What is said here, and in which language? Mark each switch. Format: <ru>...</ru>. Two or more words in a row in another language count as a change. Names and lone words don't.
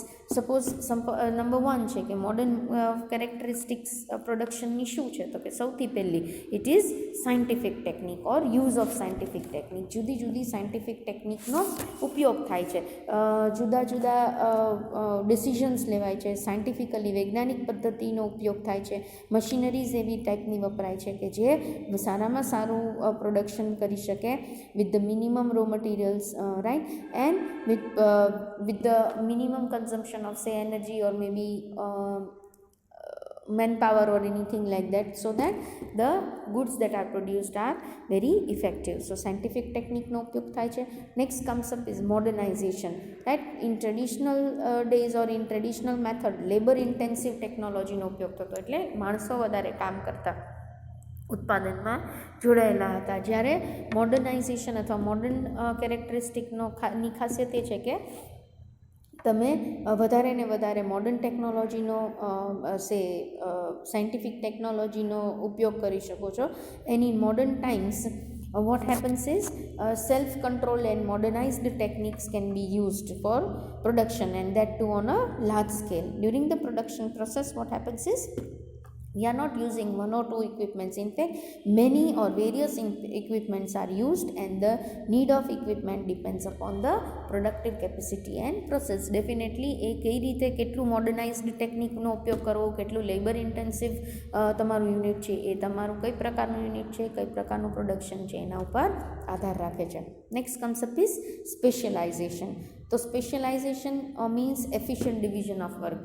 <en>suppose number 1</en> <gu>છે કે</gu> <en>modern characteristics</en> <gu>પ્રોડક્શનની શું છે તો કે સૌથી પહેલી</gu> <en>it is scientific technique or use of scientific technique.</en> <gu>જુદી જુદી સાયન્ટિફિક ટેકનિકનો ઉપયોગ થાય છે છે, જુદા જુદા ડિસિઝન્સ લેવાય છે, સાયન્ટિફિકલી વૈજ્ઞાનિક પદ્ધતિનો ઉપયોગ થાય છે, મશીનરીઝ એવી ટાઈપની વપરાય છે કે જે સારામાં સારું પ્રોડક્શન કરી શકે</gu> <en>with the minimum raw materials, right, and with the minimum consumption of say energy or maybe manpower or anything like that, so that the goods that are produced are very effective. So scientific technique no</en> <gu>ઉપયોગ થાય છે.</gu> <en>Next comes up is modernization, right. In traditional days or in traditional method labor intensive technology</en> <gu>નો ઉપયોગ થતો, એટલે માણસો વધારે કામ કરતા, ઉત્પાદનમાં જોડાયેલા હતા. જ્યારે મોડર્નાઇઝેશન અથવા મોડર્ન કેરેક્ટરિસ્ટિકની ખાસિયત એ છે કે તમે વધારે ને વધારે મોડર્ન ટેકનોલોજીનો સાયન્ટિફિક ટેકનોલોજીનો ઉપયોગ કરી શકો છો.</gu> <en>and in modern times what happens is self control and modernized techniques can be used for production, and that too on a large scale. During the production process what happens is we are not using one or two equipments. In fact, many or various equipments are used, and the need of equipment depends upon the productive capacity and process.</en> <gu>Definitely એ કઈ રીતે કેટલું મોડર્નાઇઝડ ટેકનિકનો ઉપયોગ કરવો, કેટલું</gu> <en>labour intensive</en> <gu>તમારું યુનિટ છે, એ તમારું કઈ પ્રકારનું યુનિટ છે, કઈ પ્રકારનું પ્રોડક્શન છે, એના ઉપર આધાર રાખે છે.</gu> <en>next concept is specialisation. તો specialisation means efficient division of work.</en>